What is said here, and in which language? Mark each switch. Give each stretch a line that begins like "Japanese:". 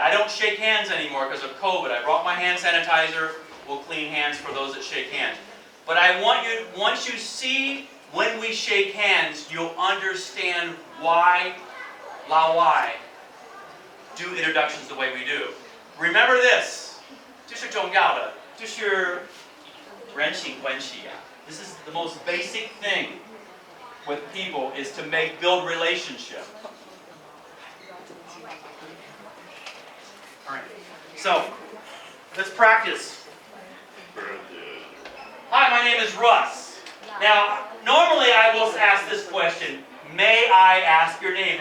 English: I don't shake hands anymore because of COVID. I brought my hand sanitizer. We'll clean hands for those that shake hands. But I want you, once you see when we shake hands, you'll understand why, why do introductions the way we do. Remember this.
Chinese: 这是重要的，就是人情关系啊.
English: This is the most basic thing with people is to build relationship. All right. So, let's practice. Hi, my name is Russ. Now, normally I will ask this question, may I ask your name?